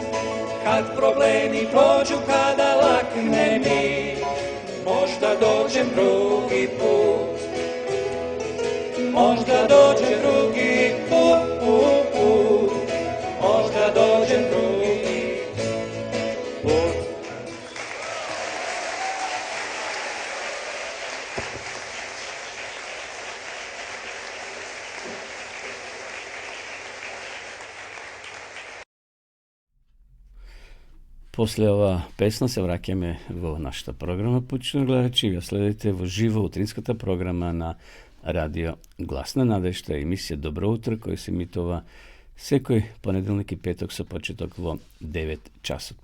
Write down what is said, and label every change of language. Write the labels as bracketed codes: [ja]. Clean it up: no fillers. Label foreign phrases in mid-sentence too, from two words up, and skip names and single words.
[sr] Kad problemi prođu, kada lakne mi, možda dođem drugi put. Možda dođem drugi put, možda dođem drugi put. [mk] После ова песна се враќаме во нашата програма, почитувани гледачи, ја следите во живо утринската програма на Радио Гласна надежда, емисија Добро утро, која се емитува секој понеделник и петок со почеток во 9 часот.